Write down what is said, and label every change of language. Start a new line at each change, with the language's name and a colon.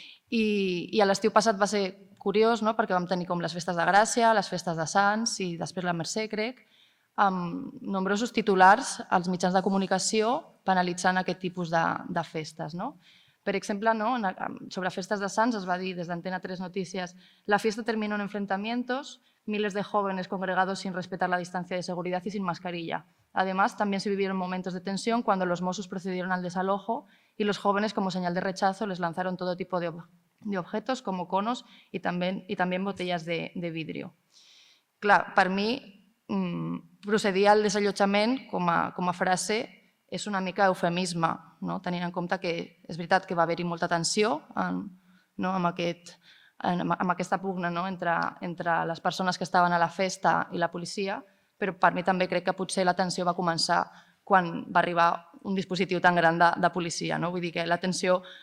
Catalan: I l'estiu passat va ser curiós perquè vam tenir com les festes de Gràcia, les festes de Sants i després la Mercè, crec, amb nombrosos titulars als mitjans de comunicació penalitzant aquest tipus de festes. Per exemple, sobre festes de Sants es va dir des d'Antena 3 Noticias:
Spanish: la fiesta terminó en enfrentamientos, miles de jóvenes congregados sin respetar la distancia de seguridad y sin mascarilla. Además, también se vivieron momentos de tensión cuando los Mossos procedieron al desalojo y los jóvenes, como señal de rechazo, les lanzaron todo tipo de objetos como conos y también botellas de vidrio.
Catalan: Clar, per mi, procedir al desallotjament com a frase és una mica eufemisme, tenint en compte que és veritat que va haver-hi molta tensió amb aquesta pugna entre les persones que estaven a la festa i la policia, però per mi també crec que potser la tensió va començar quan va arribar un dispositiu tan gran de policia. Vull dir que la tensió